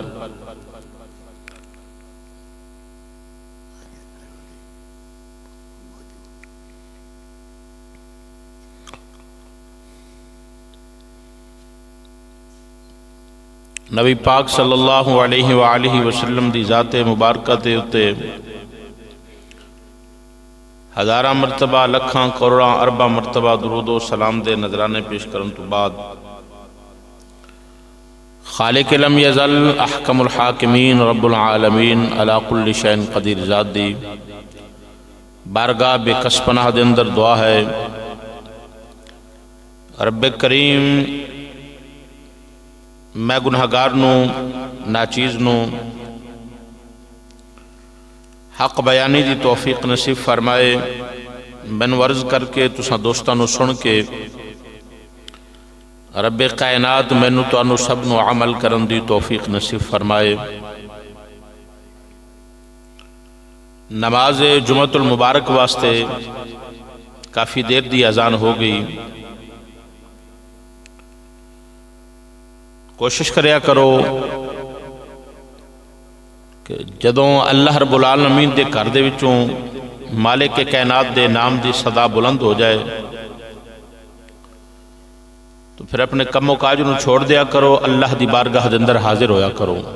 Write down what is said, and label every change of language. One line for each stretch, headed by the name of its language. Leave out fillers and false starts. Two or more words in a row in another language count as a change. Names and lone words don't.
Punjabi: نبی پاک
Arabic: صلی اللہ علیہ وآلہ وسلم
Punjabi: دی ذات مبارکہ تے اتے ہزارہ مرتبہ لکھاں کروڑاں اربع مرتبہ درود و سلام دے نظرانے پیش کرن تو بعد
Arabic: خالق لم یزل احکم الحاکمین رب العالمین علی کل شیء قدیر
Punjabi: ذات دی بارگاہ بے کس پناہ دے اندر دعا ہے رب کریم میں گناہگار نوں ناچیز نوں حق بیانی دی توفیق نصیب فرمائے. میں ورز کر کے تساں دوستاں نوں سن کے رب کائنات مینوں تانوں سب نوں عمل کرن دی توفیق نصیب فرمائے. نماز جمعۃ المبارک واسطے کافی دیر دی اذان ہو گئی. کوشش کریا کرو کہ جدوں اللہ رب العالمین دے گھر دے وچوں مالک کائنات دے نام دی صدا بلند ہو جائے تو پھر اپنے کم و کاج نوں چھوڑ دیا کرو, اللہ دی بارگاہ دے اندر حاضر ہویا کرو.